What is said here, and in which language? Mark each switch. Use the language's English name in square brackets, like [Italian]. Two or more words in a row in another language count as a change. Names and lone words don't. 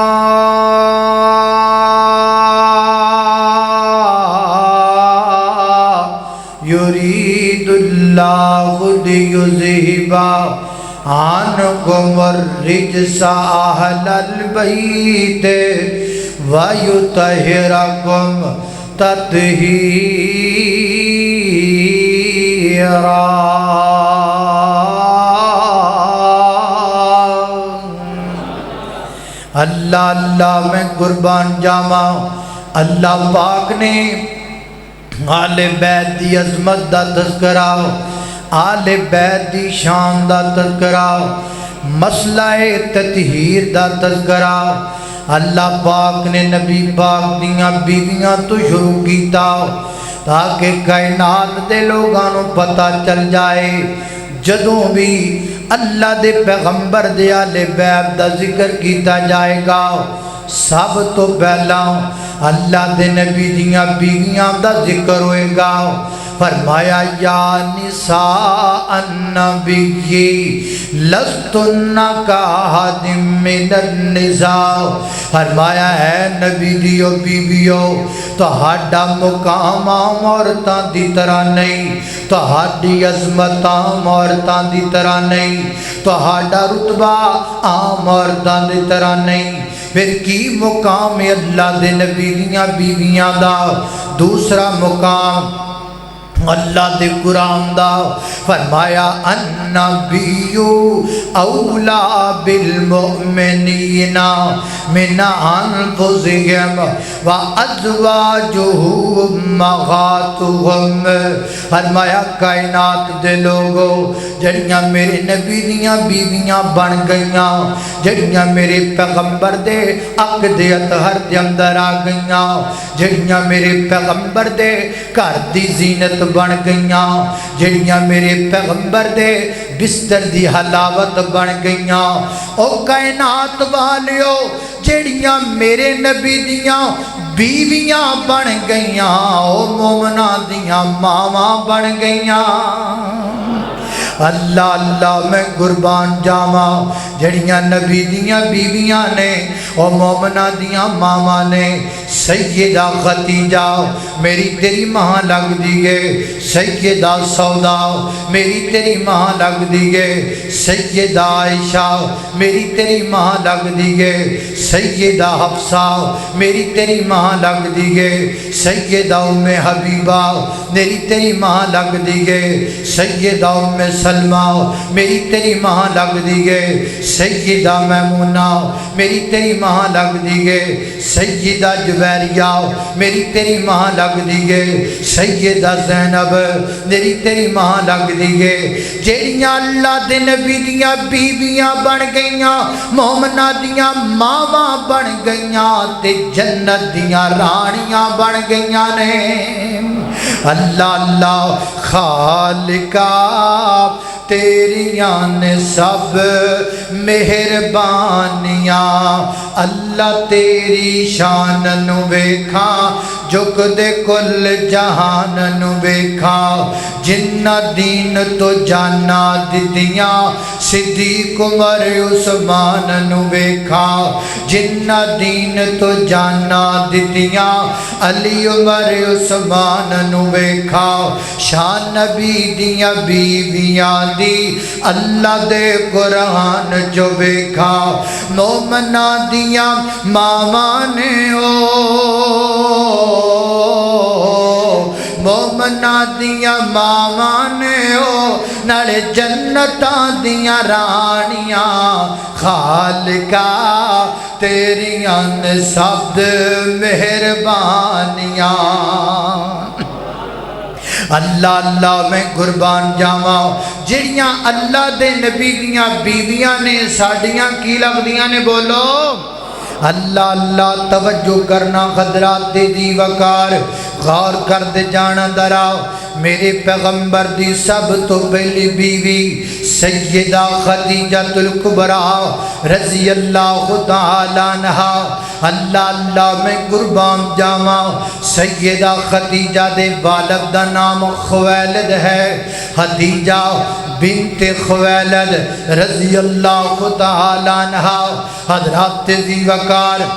[Arabic] يريد الله ليذهب عنكم الرجس أهل البيت ويطهركم تطهيرا. [Punjabi] اللہ اللہ میں قربان جاواں اللہ پاک نے آل بیت دی عظمت دا تذکرہ، آل بیت دی شان دا تذکرہ، مسئلہ تطہیر دا تذکرہ اللہ پاک نے نبی پاک دیاں بیویاں تو شروع کیتا تاکہ کائنات دے لوگانوں پتہ چل جائے جدوں بھی اللہ دے پیغمبر دے آل بیت دا ذکر کیتا جائے گا سب تو پہلا اللہ دے نبی دیاں بیویاں دا ذکر ہوئے گا. [Arabic] فرمایا یا نساء النبی لستن کاحد من النساء، [Punjabi] فرمایا ہے نبی دیو بیویو تہاڈا مقام عام عورتاں دی طرح نہیں، تہاڈی عظمت عام عورتاں دی طرح نہیں، تہاڈا رتبہ عام عورتاں دی طرح نہیں. پھر کی مقام اللہ دے نبی دیاں بیویاں دا؟ دوسرا مقام اللہ دے قرآن دا فرمایا [Arabic] النبی اولا بالمؤمنین من انفسہم وازواجہ امہاتہم. [Punjabi] فرمایا کائنات دے لوگوں جڑیاں میرے نبی دیاں بیویاں بن گئیاں، جڑیاں میرے پیغمبر دے عقد اطہر دے اندر آ گئیاں، جڑیاں میرے پیغمبر دے گھر دی زینت بن گئیاں، جڑیاں میرے پیغمبر دے بستر دی حلاوت بن گئیاں، او کائنات والیو جڑیاں میرے نبی دیاں بیویاں بن گئیاں، او مومناں دیاں ماواں بن گئیاں. اللہ اللہ میں قربان جاواں جڑیاں نبی دیاں بیویاں نے او مومنہ دیاں ماما نے. سیدہ خدیجہ میری تیری ماں لگ دیئے، سیدہ سودا میری تیری ماں لگ دیئے، سیدہ عائشہ میری تیری ماں لگ دیئے، سیدہ حفصہ میری تیری ماں لگ دیئے، سیدہ ام حبیبہ میری تیری ماں لگ دیئے، سیدہ ام سلمہ میری تیری ماں لگ دیئے، سیدہ میمونہ میری تیری ماں لگ دیئے، سیدہ جویریہ میری تیری ماں لگ دیئے، سیدہ زینب میری تیری ماں لگ دیئے. جیڑیاں اللہ دے نبی دیاں بیویاں بن گئیاں، مومنہ دیاں ماواں بن گئیاں تے جنت دیاں رانیاں بن گئیاں نے. اللہ اللہ خالقہ تیریاں نے سب مہربانیاں، اللہ تیری شان نو ویکھاں جھک دے کل جہان نو ویکھاں. جنہ دین تو جانا دتیاں صدیق عمر عثمان نو ویکھاں، جنہ دین تو جانا دتیاں علی عمر عثمان نو ویکھاں. شان نبی دیاں بیویاں دی اللہ دے قرآن جو ویکھاں، مومنہ دیاں ماواں نے مومنا دیا ماواں نے او نالے جنتاں دیا رانیاں خالقا تیریاں نے سب مہربانیاں اللہ اللہ میں قربان جاواں جڑیاں اللہ دے نبی دیاں بیویاں نے ساڈیاں کی لگدیاں نے بولو اللہ اللہ توجہ کرنا حضرات دی وقار غور کر دے جانا دراؤ میرے پیغمبر دی سب تو پہلی بیوی سیدہ خدیجہ الکبریٰ [Arabic] رضی اللہ تعالی عنہا [Punjabi] اللہ اللہ میں قربان جاواں سیدہ خدیجہ دے والد دا نام خویلد ہے خدیجہ بنت خویلد [Arabic] رضی اللہ تعالی عنہا [Punjabi] حضرات دی وقار